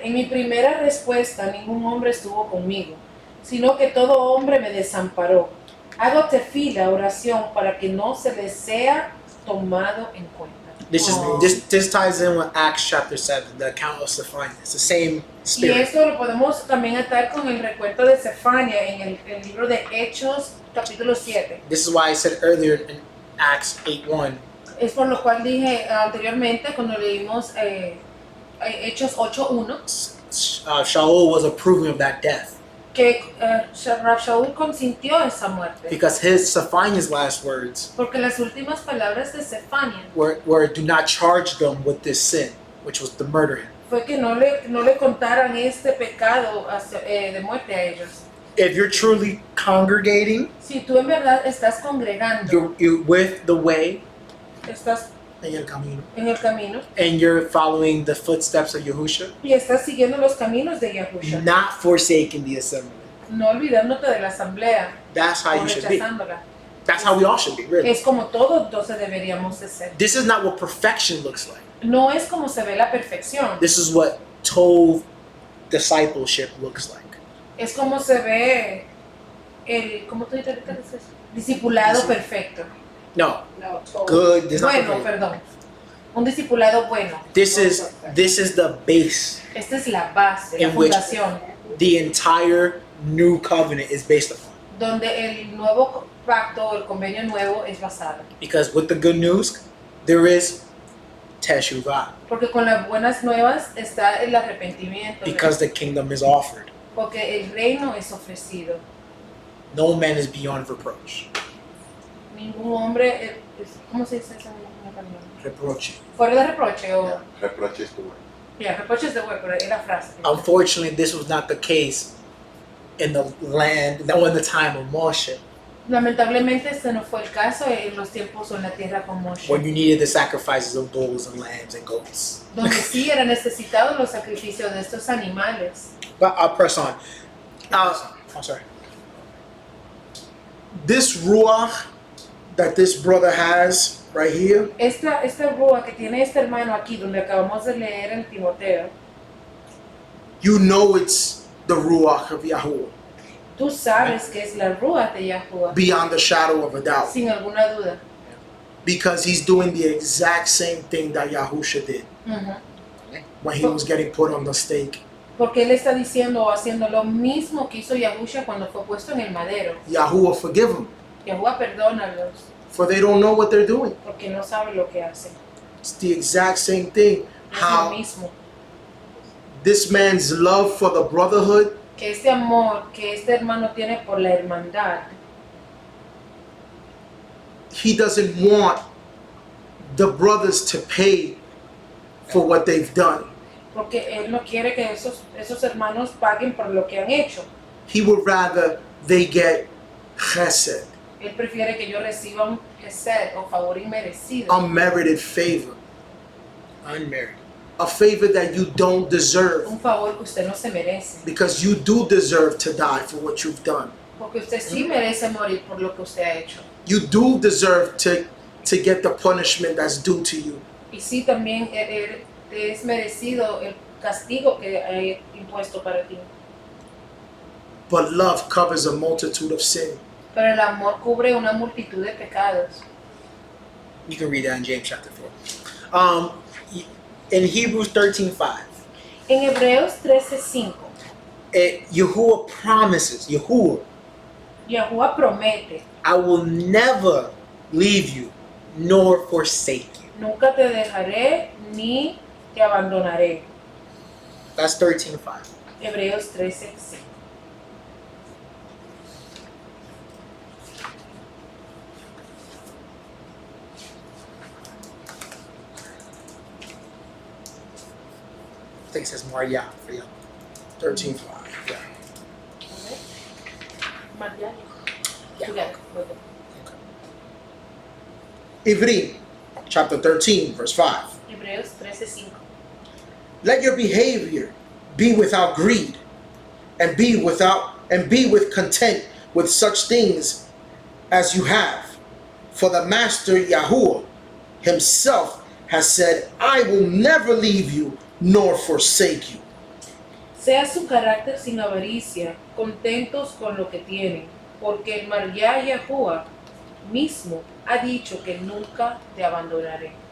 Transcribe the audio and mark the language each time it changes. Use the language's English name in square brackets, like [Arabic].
[Spanish] En mi primera respuesta ningún hombre estuvo conmigo, sino que todo hombre me desamparó. Hago tefila, oración, para que no se les sea tomado en cuenta. Oh. [English] This ties in with Acts chapter 7, the account of Zephaniah. It's the same [Spanish] Y [English] spirit. [Spanish] esto lo podemos también atar con el recuento de Sefania en el libro de Hechos capítulo 7. [English] This is why I said earlier in Acts 8:1, [Spanish] Es por lo cual dije anteriormente cuando leímos Hechos 8:1 [English] Shaul was approving of that death [Spanish] que Shaul consintió esa muerte. [English] because his Zephaniah's last words [Spanish] Porque las últimas palabras de Sefania [English] were do not charge them with this sin, which was to murder him. [Spanish] fue que no le contaran este pecado de muerte a ellos. [English] If you're truly congregating, [Spanish] Si tú en verdad estás congregando, [English] you're with the way [Spanish] estás En el camino. en el camino [English] and you're following the footsteps of Yahusha, [Spanish] y estás siguiendo los caminos de Yahusha, [English] not forsaking the assembly. [Spanish] no olvidándote de la asamblea [English] That's how [Spanish] o [English] you should be. [Spanish] rechazándola. [English] That's how we all should be, really. [Spanish] Es como todos entonces deberíamos de ser. [English] This is not what perfection looks like. [Spanish] No es como se ve la perfección, [English] This is what Tov discipleship looks like. [Spanish] es como se ve el, ¿cómo tú dices eso? Discipulado perfecto. No, No, todo. [English] good. This is not [Spanish] Bueno, [English] perfect. [Spanish] perdón. Un discipulado bueno. [English] This is the base. [Spanish] Esta es la base, la [English] In which- [Spanish] fundación, [English] The entire new covenant is based upon. [Spanish] donde el nuevo pacto o el convenio nuevo es basado. [English] Because with the good news, there is teshuvah. [Spanish] Porque con las buenas nuevas está el arrepentimiento. [English] Because the kingdom is offered. [Spanish] Porque el reino es ofrecido. [English] No man is beyond reproach. [Spanish] Ningún hombre, ¿cómo se dice eso en español? [English] Reproach. [Spanish] Fuera de reproche o... Reproches tu word. Ya, reproches de hueco, es la frase. [English] Unfortunately, this was not the case in the land, no, in the time of Moshe, [Spanish] Lamentablemente este no fue el caso en los tiempos o en la tierra con Moshe, [English] when you needed the sacrifices of bulls and lambs and goats. [Spanish] donde sí eran necesitados los sacrificios de estos animales. [English] But I'll press on. I'm sorry. This ruach that this brother has right here, [Spanish] Esta rúa que tiene este hermano aquí, donde acabamos de leer en Timoteo, [English] you know it's the ruach of Yahuwah, [Spanish] tú sabes que es la rúa de Yahuwah, [English] beyond the shadow of a doubt, [Spanish] sin alguna duda. [English] because he's doing the exact same thing that Yahusha did Ujú. when he was getting put on the stake. [Spanish] Porque él está diciendo o haciendo lo mismo que hizo Yahusha cuando fue puesto en el madero. [English] Yahuwah forgive them, [Spanish] Yahuwah perdónalos [English] for they don't know what they're doing. [Spanish] porque no saben lo que hacen. [English] It's the exact same thing. [Spanish] Es lo [English] How [Spanish] mismo. [English] this man's love for the brotherhood, [Spanish] Que este amor que este hermano tiene por la hermandad, [English] he doesn't want the brothers to pay for what they've done. [Spanish] porque él no quiere que esos hermanos paguen por lo que han hecho. [English] He would rather they get chesed, [Spanish] Él prefiere que yo reciba un gesed o favor inmerecido, [English] unmerited favor, Unmarried. a favor that you don't deserve, [Spanish] un favor que usted no se merece, [English] because you do deserve to die for what you've done. [Spanish] Porque usted sí merece morir por lo que usted ha hecho. [English] You do deserve to get the punishment that's due to you. [Spanish] Y sí, también es merecido el castigo que he impuesto para ti. [English] But love covers a multitude of sin. [Spanish] Pero el amor cubre una multitud de pecados. [English] You can read that in James chapter 4. In Hebrews 13:5, [Spanish] En Hebreos 13:5, [English] Yahuwah promises, [Spanish] Yahuwah promete, [English] I will never leave you nor forsake you. [Spanish] nunca te dejaré ni te abandonaré. [English] That's 13:5. [Spanish] Hebreos 13:5. [English] I think it says Maria for you. 13:5. Yeah. [Spanish] María. [English] Yeah. You got it. Okay. Ivri, chapter 13, verse 5. [Spanish] Hebreos 13:5. [English] Let your behavior be without greed, and be with content with such things as you have. For the Master Yahuwah himself has said, I will never leave you nor forsake you. [Spanish] Sea su carácter sin avaricia, contentos con lo que tienen, porque el María Yahuwah mismo ha dicho que nunca te abandonaré.